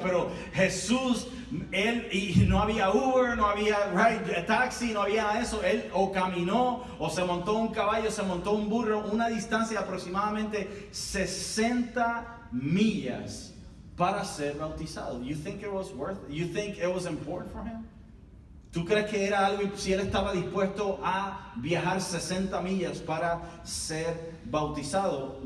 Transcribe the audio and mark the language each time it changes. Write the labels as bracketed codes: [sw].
[es] Pero Jesús, y no había Uber, no había taxi, no había eso. Él o caminó, o se montó un caballo, se montó un burro, una distancia de aproximadamente 60 millas para ser bautizado. [en] You think it was worth it? You think it was important for him? [es] ¿Tú crees que era algo, si él estaba dispuesto a viajar 60 millas para ser bautizado?